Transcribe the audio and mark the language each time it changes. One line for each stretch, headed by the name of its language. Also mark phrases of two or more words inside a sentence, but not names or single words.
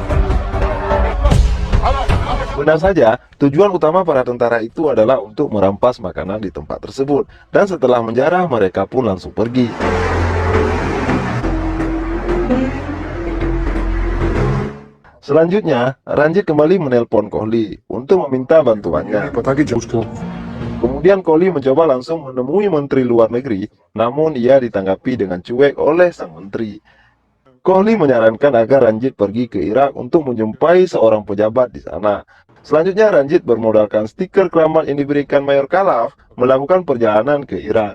Indonesian: Benar saja, tujuan utama para tentara itu adalah untuk merampas makanan di tempat tersebut, dan setelah menjarah mereka pun langsung pergi. Selanjutnya, Ranjit kembali menelpon Kohli untuk meminta bantuannya.
Hindi: पता कि जब उसको
Indonesian: Kemudian Kohli mencoba langsung menemui Menteri Luar Negeri, namun ia ditanggapi dengan cuek oleh sang menteri. Kohli menyarankan agar Ranjit pergi ke Irak untuk menjumpai seorang pejabat di sana. Selanjutnya Ranjit bermodalkan stiker keramat yang diberikan Mayor Khalaf melakukan perjalanan ke Irak.